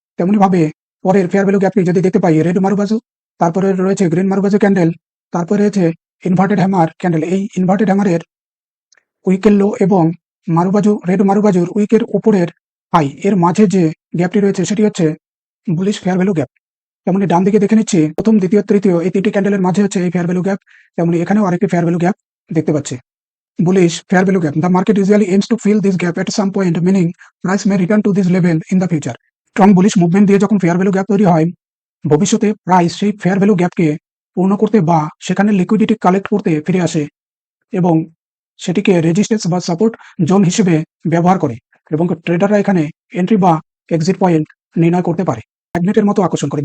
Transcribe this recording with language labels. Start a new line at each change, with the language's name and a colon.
Bangla: তেমনি ভাবে পরের ফেয়ার ভ্যালু গ্যাপটি যদি দেখতে পাই, রেড মারুবাজু, তারপরে রয়েছে গ্রিন মারুবাজু ক্যান্ডেল, তারপরে রয়েছে ইনভার্টেড হ্যামার ক্যান্ডেল। এই ইনভার্টেড হ্যামারের উইকের লো এবং মারুবাজু, রেড মারুবাজুর উইকের উপরের হাই এর মাঝে যে গ্যাপটি রয়েছে সেটি হচ্ছে বুলিশ ফেয়ার ভ্যালু গ্যাপ। তেমনি ডান দিকে দেখে নিচ্ছি, প্রথম, দ্বিতীয়, তৃতীয় এই তিনটি ক্যান্ডেলের মাঝে হচ্ছে এই ফেয়ার ভ্যালু গ্যাপ। তেমনি এখানেও আরেকটি ফেয়ার ভ্যালু গ্যাপ দেখতে পাচ্ছি,
English: bullish fair value gap. The market usually aims to fill this gap at some point, meaning price may return to this level in the future.
Bangla: Strong bullish movement দিয়ে যখন fair value gap তৈরি হয়, ভবিষ্যতে price সেই fair value গ্যাপকে পূর্ণ করতে বা সেখানে লিকুইডিটি কালেক্ট করতে ফিরে আসে এবং সেটিকে রেজিস্ট্যান্স বা সাপোর্ট জোন হিসেবে ব্যবহার করে এবং ট্রেডাররা এখানে এন্ট্রি বা এক্সিট পয়েন্ট নির্ণয় করতে পারে। ম্যাগনেটের মতো আকর্ষণ করে।